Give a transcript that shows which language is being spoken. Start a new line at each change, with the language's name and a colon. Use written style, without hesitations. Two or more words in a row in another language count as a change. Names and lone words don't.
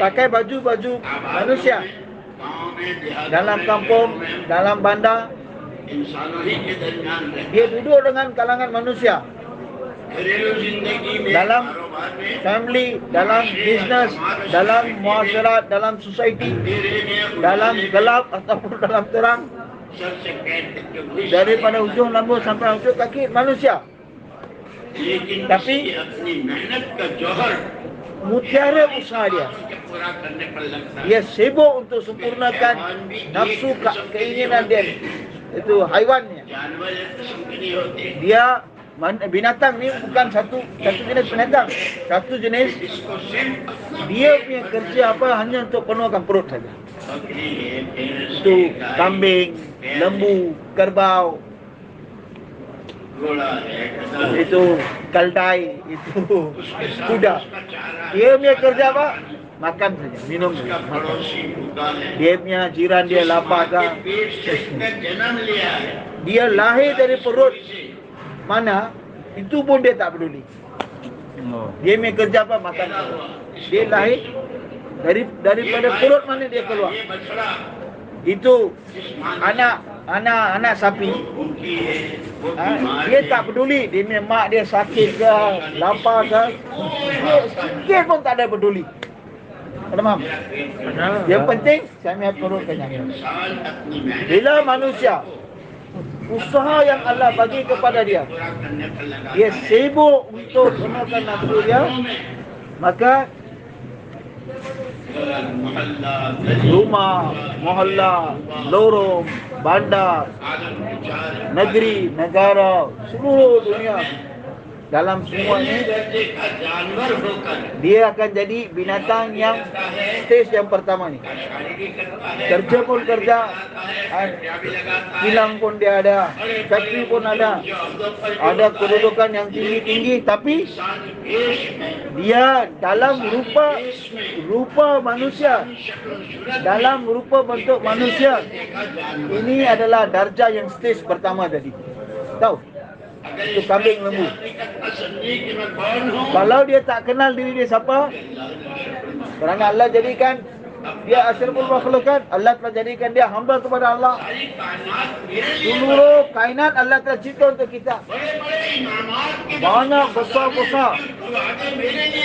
Malay: pakai baju-baju manusia.
Hindi: गाँव में देहात
Malay: Dalam kampung, dalam bandar,
Hindi: इंसानों ही के दरमियान रहते
Malay: dia duduk dengan kalangan manusia.
Hindi: हैं। घरेलू जिंदगी में
Malay: Dalam
Hindi: कारोबार में
Malay: family, dalam business, dalam muasyarat, dalam society,
Hindi: अंधेरे में
Malay: dalam gelap ataupun dalam terang,
Hindi: सर से पैर तक के वही
Malay: daripada ujung rambut sampai ujung kaki manusia.
Hindi: लेकिन
Malay: tapi-
Hindi: किसी अपनी मेहनत का जौहर
Malay: Mutiara usaha dia,
Hindi: के पूरा करने पर लगता है।
Malay: dia sibuk untuk sempurnakan nafsu keinginan dia. Itu haiwannya.
Hindi: जानवर एक किस्म के नहीं होते।
Malay: Dia binatang ni bukan satu jenis binatang, satu jenis.
Hindi: इसको सिर्फ
Malay: Dia punya kerja apa hanya untuk penuhkan perut saja.
Hindi: बकरी है, भैंस
Malay: Itu
Hindi: है, गाय,
Malay: kambing, lembu, kerbau,
Hindi: घोड़ा है, गधा है।
Malay: itu keldai, itu
Hindi: उसके साथ
Malay: kuda.
Hindi: उसका चारा है,
Malay: Dia punya kerja apa? makan saja, minum saja,
Hindi: उसका
Malay: makan.
Hindi: पड़ोसी भूखा है,
Malay: Dia punya jiran dia lapar
Hindi: जिस माँ
Malay: ke,
Hindi: के पेट से इसने जन्म लिया है,
Malay: dia lahir dari perut mana, itu pun dia tak peduli. Dia punya kerja apa, makan saja. Dia lahir daripada perut mana dia keluar.
Hindi: ये बछड़ा
Malay: Itu anak sapi.
Hindi: भूखी है, वो
Malay: Ha,
Hindi: बीमार
Malay: dia
Hindi: है,
Malay: tak peduli dia punya mak dia sakit ke, lapar ke, dia sikit pun tak ada peduli. Ada faham? Yang penting saya punya perut kenyang.
Hindi: इंसान अपनी मेहनत
Malay: Bila manusia usaha yang Allah bagi kepada dia,
Hindi: पूरा करने पर लगा
Malay: dia sibuk untuk penuhkan nafsu dia, maka
Hindi: मोहल्ला गली
Malay: rumah, mohalla, lorong, bandar,
Hindi: आलम विचार
Malay: negeri, negara, seluruh dunia, dalam semua
Hindi: पहले
Malay: ini
Hindi: दर्जे का जानवर होकर
Malay: dia akan jadi binatang yang stage yang pertama ni.
Hindi: शारीरिक करता है,
Malay: Kerja pun kerja,
Hindi: क्या भी लगाता है,
Malay: kilang pun dia ada, factory pun ada, ada kedudukan yang tinggi-tinggi, tapi
Hindi: इंसान के पेश में
Malay: dia dalam rupa manusia, dalam rupa bentuk manusia, ini adalah darjah yang stage pertama tadi. Tahu? Itu kambing lembu.
Hindi: समझे कि मैं कौन हूँ,
Malay: Kalau dia tak kenal diri dia siapa, kerana Allah jadikan dia asyraful makhlukat, Allah telah jadikan dia hamba kepada Allah.
Hindi: सारी कायनात मेरे लिए
Malay: Seluruh kainat Allah telah cipta untuk kita.
Hindi: बड़े-बड़े इनामात के
Malay: Banyak besar-besar
Hindi: वादे मेरे लिए,